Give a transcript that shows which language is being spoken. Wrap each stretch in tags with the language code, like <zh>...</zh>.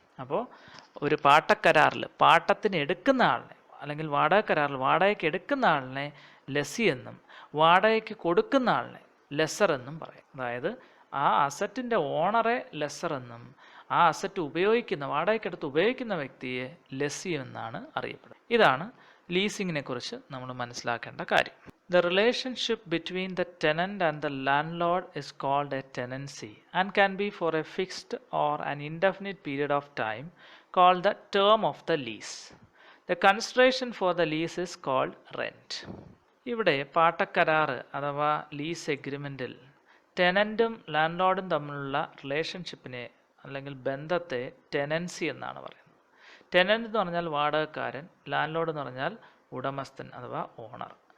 <ml>അപ്പോൾ ഒരു പാട്ടക്കരാറിൽ പാട്ടത്തിന് എടുക്കുന്ന ആളിനെ അല്ലെങ്കിൽ വാടക കരാറിൽ വാടകയ്ക്ക് എടുക്കുന്ന ആളിനെ ലെസ്സി എന്നും വാടകയ്ക്ക് കൊടുക്കുന്ന ആളിനെ ലെസ്സർ എന്നും പറയും. അതായത് ആ അസറ്റിൻ്റെ ഓണറെ ലെസ്സർ എന്നും ആ അസറ്റ് വാടകയ്ക്കെടുത്ത് ഉപയോഗിക്കുന്ന വ്യക്തിയെ ലെസ്സി എന്നാണ് അറിയപ്പെടുന്നത്. ഇതാണ് ലീസിങ്ങിനെ കുറിച്ച് നമ്മൾ മനസ്സിലാക്കേണ്ട കാര്യം.</ml> <en>The relationship between the tenant and the landlord is called a tenancy and can be for a fixed or an indefinite period of time called the term of the lease. The consideration for the lease is called rent.</en> <ml>ഇവിടെ പാട്ടക്കരാറ് അഥവാ lease എഗ്രിമെൻറ്റിൽ ടെനൻറ്റും ലാൻഡ്ലോർഡും തമ്മിലുള്ള റിലേഷൻഷിപ്പിനെ അല്ലെങ്കിൽ ബന്ധത്തെ tenancy എന്നാണ് പറയുന്നത്. Tenant എന്ന് പറഞ്ഞാൽ വാടകക്കാരൻ, ലാൻഡ്ലോർഡ് എന്ന് പറഞ്ഞാൽ ഉടമസ്ഥൻ അഥവാ ഓണർ.</ml>